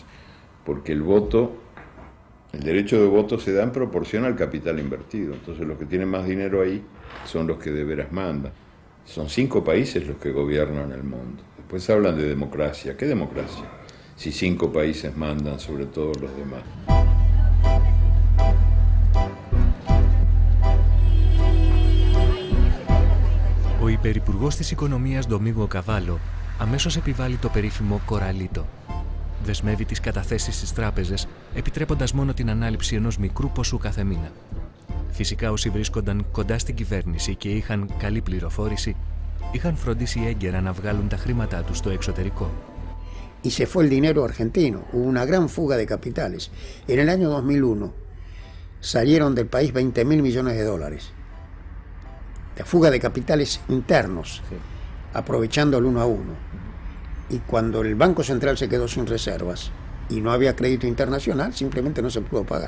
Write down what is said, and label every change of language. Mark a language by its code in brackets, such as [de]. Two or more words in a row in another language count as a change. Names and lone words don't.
[es] Porque el derecho de voto se da en proporción al capital invertido. Entonces los que tienen más dinero ahí son los que de veras mandan. Son 5 países los que gobiernan el mundo. Después hablan de democracia. ¿Qué democracia? Si 5 países mandan sobre todos los demás. [el] Ο υπερυπουργός της Οικονομίας Ντομίγο Καβάλο αμέσως επιβάλλει το περίφημο κοραλίτο. Δεσμεύει τις καταθέσεις στις τράπεζες, επιτρέποντας μόνο την ανάληψη ενός μικρού ποσού κάθε μήνα. Φυσικά όσοι βρίσκονταν κοντά στην κυβέρνηση και είχαν καλή πληροφόρηση, είχαν φροντίσει έγκαιρα να βγάλουν τα χρήματά τους στο εξωτερικό. [es] Y se fue el dinero argentino, hubo una gran fuga de capitales. En el año 2001 salieron del país 20.000 millones de dólares. La fuga de capitales internos, sí, aprovechando el 1 a 1. Y cuando el Banco Central se quedó sin reservas y no había crédito internacional, simplemente no se pudo pagar.